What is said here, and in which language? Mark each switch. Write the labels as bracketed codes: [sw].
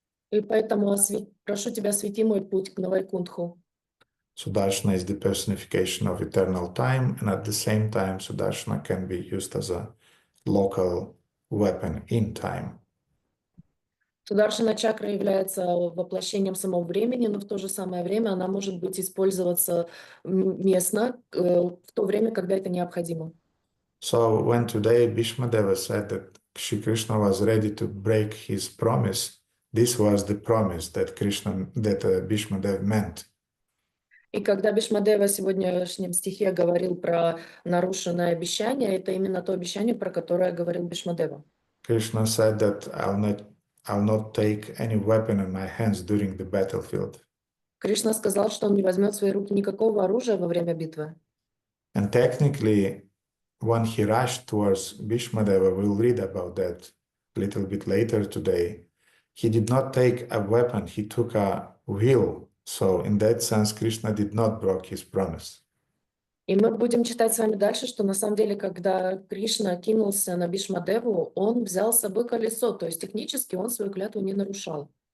[ru] И поэтому прошу тебя, освети мой путь к Вайкунтху. [en] Sudarshana is the personification of eternal time, and at the same time, Sudarshana can be used as a local weapon in time. [ru] Сударшана чакра является воплощением самого времени, но в то же самое время она может быть использоваться местно, в то время, когда это необходимо. [en] So when today Bhishmadeva said that Shri Krishna was ready to break his promise, this was the promise that Bhishmadeva meant. [ru] И когда Бхишмадева в сегодняшнем стихе говорил про нарушенное обещание, это именно то обещание, про которое говорил Бхишмадева. [en] Krishna said that I'll not take any weapon in my hands during the battlefield. [ru] Кришна сказал, что он не возьмет в свои руки никакого оружия во время битвы. [en] And technically, when he rushed towards Bhishmadeva, we'll read about that a little bit later today. He did not take a weapon, he took a wheel. So in that sense, Krishna did not break his promise. [ru] И мы будем читать с вами дальше, что на самом деле, когда Кришна кинулся на Бхишмадеву, он взял с собой колесо, то есть технически он свою клятву не нарушал.